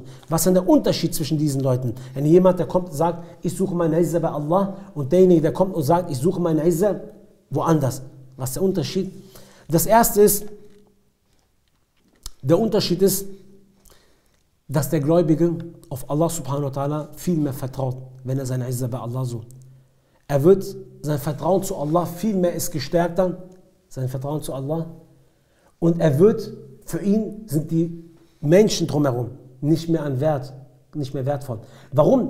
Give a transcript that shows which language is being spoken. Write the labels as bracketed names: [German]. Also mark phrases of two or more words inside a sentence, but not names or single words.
[German] Was ist denn der Unterschied zwischen diesen Leuten? Wenn jemand, der kommt und sagt, ich suche meine Izza bei Allah und derjenige, der kommt und sagt, ich suche meine Izza woanders. Was ist der Unterschied? Das erste ist, der Unterschied ist, dass der Gläubige auf Allah [Arabic] سبحانه وتعالى [German] viel mehr vertraut, wenn er seine Izza bei Allah sucht. Er wird, sein Vertrauen zu Allah viel mehr ist gestärkt dann, sein Vertrauen zu Allah. Und er wird, für ihn sind die Menschen drumherum nicht mehr an Wert, nicht mehr wertvoll. Warum?